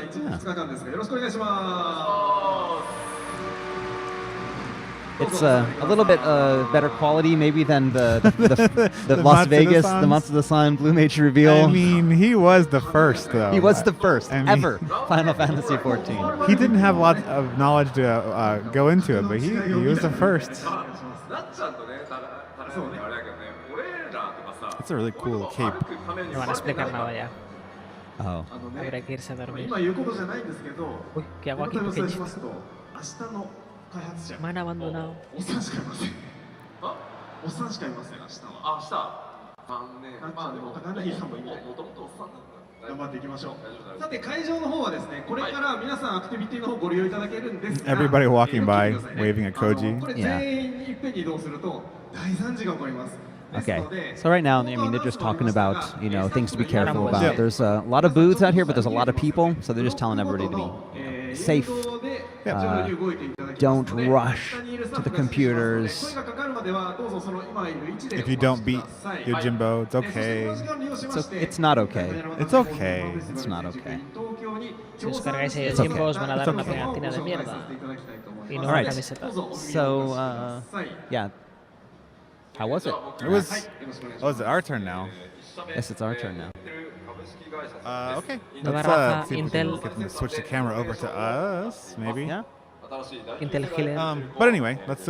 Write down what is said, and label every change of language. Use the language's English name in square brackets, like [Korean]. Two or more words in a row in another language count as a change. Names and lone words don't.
[English] It's a little bit better quality maybe than the Las Vegas, the Months of the Sun Blue Mage reveal. I mean, he was the first, though. He was the first I mean, ever Final Fantasy XIV. He didn't have a lot of knowledge to go into it, but he was the first. That's a really cool cape. [Spanish] No van a explicar nada ya. [English] Oh. [Spanish] Habrá que irse a dormir. [Japanese] 今言うことじゃないんですけど、 [Spanish] Uy, ¿qué hago aquí? [Japanese] お答えを [Spanish] Pequeñito. [Japanese] しますと、明日の開発者 [Spanish] Me han abandonado. [Japanese] おっさんしかいません。おっさんしかいません、明日は。明日、残念。まあでも、高柳さんもいない。もともとおっさんなんだ。頑張っていきましょう。さて、会場の方はですね、これから皆さんアクティビティの方ご利用いただけるんですが、 [English] Everybody walking by, waving at Koji. [Japanese] これ全員にいっぺんに移動すると大惨事が起こります。 [English] Okay, so right now, I mean, they're just talking about, things to be careful about. Yeah. There's a lot of booths out here, but there's a lot of people, so they're just telling everybody to be safe. Don't rush to the computers. If you don't beat your Jimbo, it's okay. It's not okay. It's okay. It's not okay. [Spanish] Si os cargáis el [English] It's okay. [Spanish] tiempo, os van a dar una pegatina de mierda. Y no [English] All [Spanish] una [English] right. [Spanish] camiseta. [English] So, yeah. How was it? It was. Oh, is it our turn now? Yes, it's our turn now. Okay. [Spanish] Nueva [English] Let's [Spanish] raza, [English] see if we can Intel. get them to switch the camera over to us, maybe. Yeah. Intel Healer. But anyway, let's.